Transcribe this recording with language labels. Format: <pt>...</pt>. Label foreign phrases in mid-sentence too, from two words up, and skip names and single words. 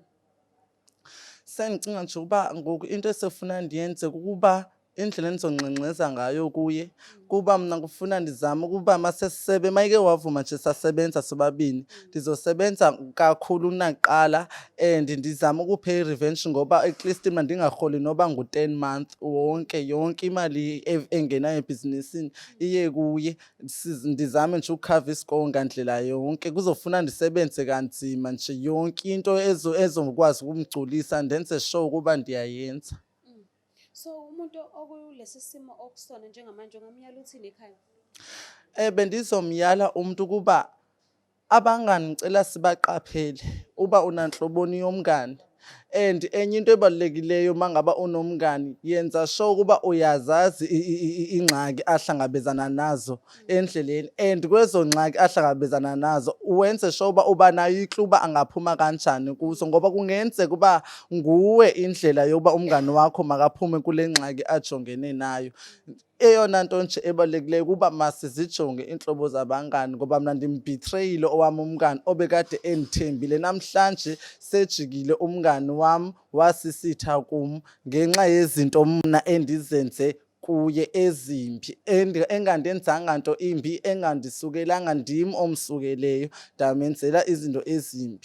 <xh>Sengicinga nje ukuba ngoku into esefuna ndiyenze kukuba indlela endizongxengxeza ngayo kuye kuba mna kufuna ndizame ukuba masesisebe mayike wavuma nje sasebenza sobabini ndizosebenza kakhulu nakuqala and ndizame ukupha i-revenge ngoba</xh> <en>at least</en> <xh>mna ndingarholi noba ngu-10 month yonke imali engenayo ebhizinisini iye kuye. Ndizame nje ukukhava isikolo ngandlela yonke kuzofuna ndisebenze kanzima nje yonke into ezokwazi ukumgculisa ndenze sure ukuba ndiyayenza.</xh> <zu>So umuntu okulesi simo okusona njengamanje ungamyala uthini ekhaya?</zu> <xh>Bendizomyala umuntu ukuba abangani ngicela sibaqaphele uba unanhloboni yomngani. And enye into ebalulekileyo mangaba unomngani yenza sure ukuba uyazazi ingxaki ahlangabezana nazo endleleni. And kwezo ngxaki ahlangabezana nazo uwenze sure uba uba nayo ikluba angaphuma kanjani kuso ngoba kungenzeka uba nguwe indlela yokuba umngani wakho makaphume kule ngxaki ajongene nayo. Eyona nto nje ebalulekileyo kuba masizijonge inhlobo zabangani ngoba mna ndimbethreyile owami umngani obekade endithembile. Namhlanje sejikile umngani wami wasisitha kum ngenxa yezinto mna endizenze kuye ezimbi engandenzanga nto imbi engandisukelanga ndim omsukeleyo ndamenzela izinto ezimbi.</xh>